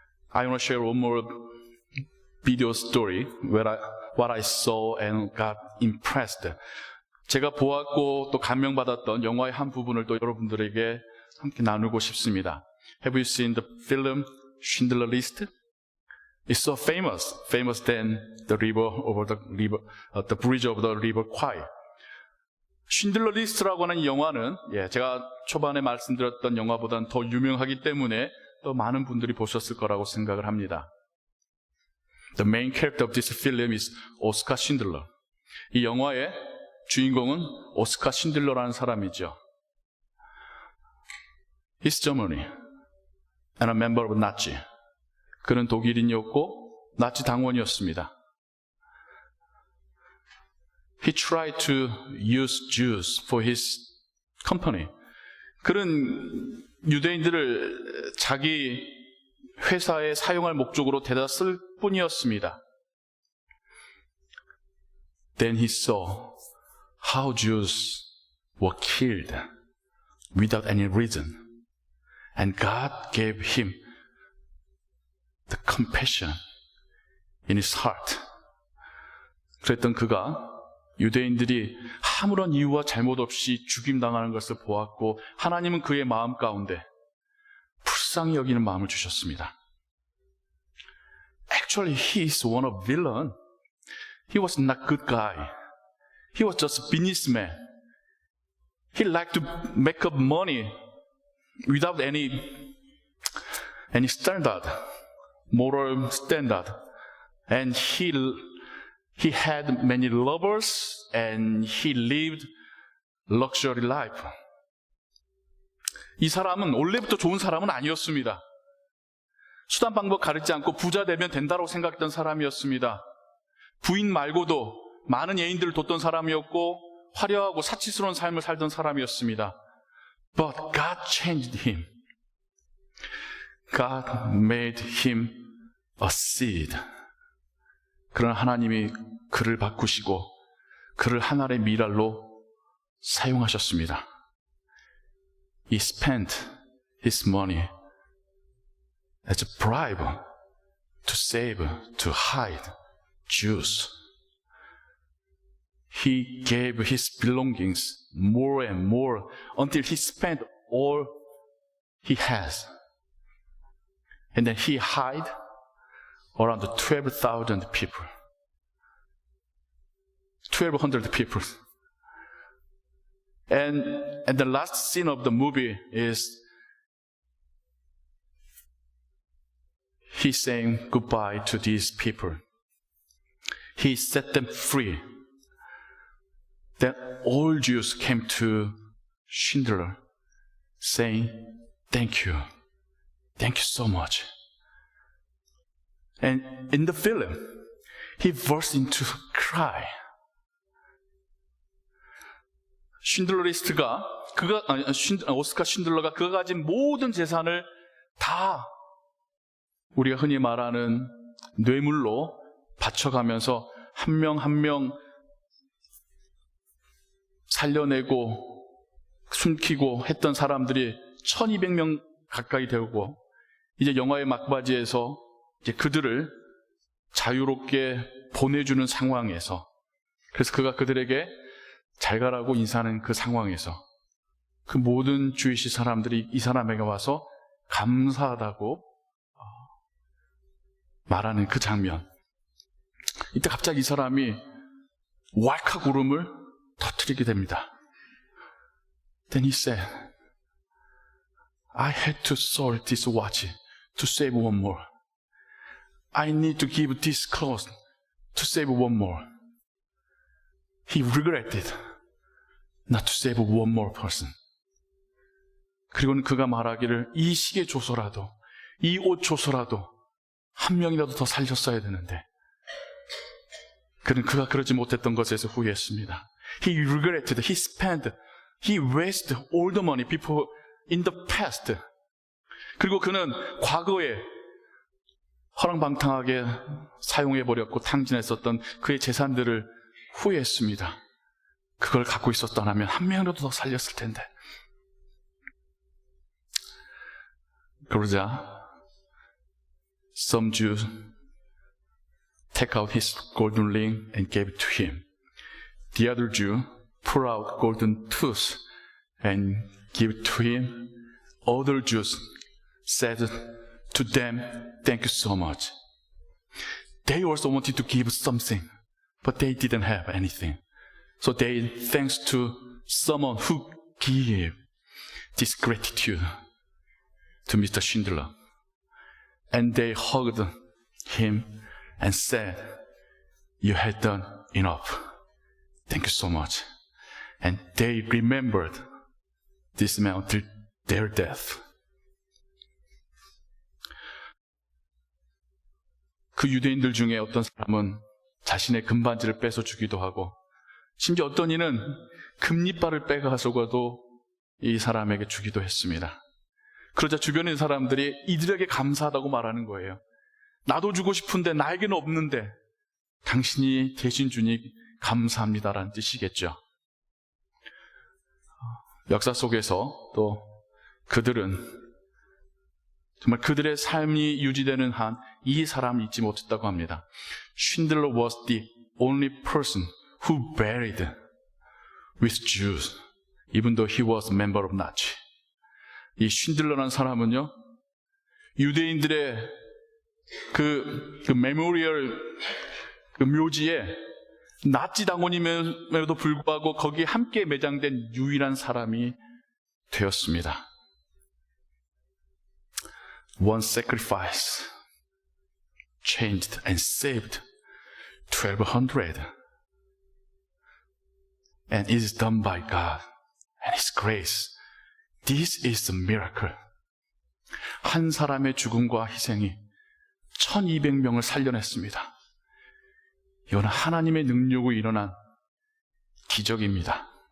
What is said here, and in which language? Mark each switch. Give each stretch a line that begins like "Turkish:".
English: I want to share one more video story where what I saw and got impressed.
Korean: 제가 보았고 또 감명받았던 영화의 한 부분을 또 여러분들에게 함께 나누고 싶습니다.
English: Have you seen the film Schindler's List? It's so famous than the bridge over the river Kwai.
Korean: 쉰들러 리스트라고 하는 이 영화는 제가 초반에 말씀드렸던 영화보다는 더 유명하기 때문에 또 많은 분들이 보셨을 거라고 생각을 합니다.
English: The main character of this film is 오스카 신들러.
Korean: 이 영화의 주인공은 오스카 신들러라는 사람이죠.
English: He's Germany and a member of Nazi.
Korean: 그는 독일인이었고 나치 당원이었습니다.
English: He tried to use Jews for his company.
Korean: 그는 유대인들을 자기 회사에 사용할 목적으로 대다 쓸 뿐이었습니다.
English: Then he saw how Jews were killed without any reason. And God gave him the compassion in his heart.
Korean: 그랬던 그가 유대인들이 아무런 이유와 잘못 없이 죽임당하는 것을 보았고 하나님은 그의 마음 가운데 불쌍히 여기는 마음을 주셨습니다.
English: Actually, he is one of villain. He was not good guy. He was just a businessman. He liked to make up money without any standard, moral standard. And he had many lovers and he lived luxury life.
Korean: 이 사람은 원래부터 좋은 사람은 아니었습니다. 수단 방법 가리지 않고 부자 되면 된다고 생각했던 사람이었습니다. 부인 말고도 많은 애인들을 뒀던 사람이었고 화려하고 사치스러운 삶을 살던 사람이었습니다.
English: But God changed him. God made him a seed.
Korean: 그러나 하나님이 그를 바꾸시고 그를 하나의 미랄로 사용하셨습니다.
English: He spent his money as a bribe to save, to hide Jews. He gave his belongings more and more until he spent all he has. And then he hid around 12,000 people. 1,200 people. And the last scene of the movie is he saying goodbye to these people. He set them free. Then all Jews came to Schindler saying, thank you so much. And in the film, he burst into cry.
Korean: 쉰들러 리스트가 오스카 쉰들러가 그가 가진 모든 재산을 다 우리가 흔히 말하는 뇌물로 바쳐가면서 한 명 한 명 살려내고 숨기고 했던 사람들이 1,200명 가까이 되고 이제 영화의 막바지에서 이제 그들을 자유롭게 보내주는 상황에서 그래서 그가 그들에게 잘 가라고 인사하는 그 상황에서 그 모든 주위시 사람들이 이 사람에게 와서 감사하다고 말하는 그 장면. 이때 갑자기 이 사람이 왈칵 울음을 터뜨리게 됩니다.
English: Then he said, I had to sell this watch to save one more. I need to give this clothes to save one more. He regretted not to save one more person.
Korean: 그리고는 그가 말하기를 이 시계 줘서라도, 이 옷 줘서라도 한 명이라도 더 살렸어야 되는데, 그가 그러지 못했던 것에서 후회했습니다.
English: He regretted, he spent, he wasted all the money before in the past.
Korean: 그리고 그는 과거에 허랑방탕하게 사용해버렸고 탕진했었던 그의 재산들을 후회했습니다. 그걸 갖고 있었더라면 한 명이라도 더 살렸을 텐데. 그러자
English: some Jews take out his golden ring and gave it to him. The other Jew pull out golden tooth and give it to him. Other Jews said to them, thank you so much. They also wanted to give something, but they didn't have anything. So they thanks to someone who gave this gratitude to Mr. Schindler. And they hugged him and said, you had done enough. Thank you so much. And they remembered this man until their death.
Korean: 그 유대인들 중에 어떤 사람은 자신의 금반지를 뺏어 주기도 하고, 심지어 어떤 이는 금리빨을 빼가서도 이 사람에게 주기도 했습니다. 그러자 주변에 있는 사람들이 이들에게 감사하다고 말하는 거예요. 나도 주고 싶은데 나에게는 없는데 당신이 대신 주니 감사합니다라는 뜻이겠죠. 역사 속에서 또 그들은 정말 그들의 삶이 유지되는 한 이 사람을 잊지 못했다고 합니다.
English: Schindler was the only person who buried with Jews, even though he was a member of Nazi.
Korean: 이 쉰들러라는 사람은요, 유대인들의 그 메모리얼 그 묘지에 나치 당원임에도 불구하고 거기에 함께 매장된 유일한 사람이 되었습니다.
English: One sacrifice changed and saved 1,200. And it is done by God and His grace. This is a miracle.
Korean: 한 사람의 죽음과 희생이 1,200명을 살려냈습니다. 이거는 하나님의 능력으로 일어난 기적입니다.